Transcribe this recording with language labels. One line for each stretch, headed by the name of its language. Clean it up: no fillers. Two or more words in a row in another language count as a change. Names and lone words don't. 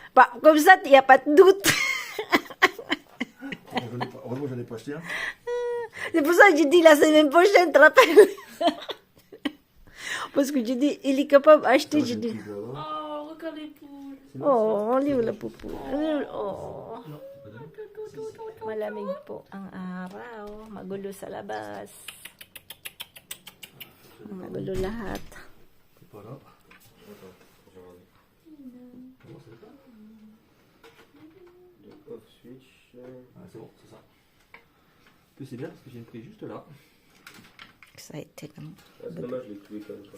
French: Bah, comme ça, il n'y a pas de doute. Heureusement, j'en ai pas acheté un. C'est pour ça que j'ai dit la semaine prochaine, tu te rappelles? Parce que j'ai dit, il est capable d'acheter, j'ai dit. oh, regarde les poules. Oh, on livre la poupou.
Filipino: Oh. Malamig po ang araw. Magulo sa labas. Magulo lahat.
French: C'est pas là. Comment c'est ça?
English: Off switch.
French: Ah, c'est bon, c'est ça. Puis c'est bien parce que j'ai une prise juste là. Excited. Ah, c'est dommage, je l'ai cloué quand même.